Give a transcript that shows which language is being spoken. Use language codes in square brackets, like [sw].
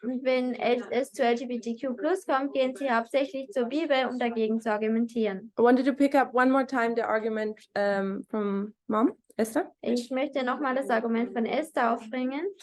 [de] Und wenn es zu LGBTQ plus kommt, gehen sie hauptsächlich zur Bibel, um dagegen zu argumentieren. [en] I wanted to pick up one more time the argument from Mom, Esther. [de] Ich möchte nochmal das Argument von Esther aufbringen.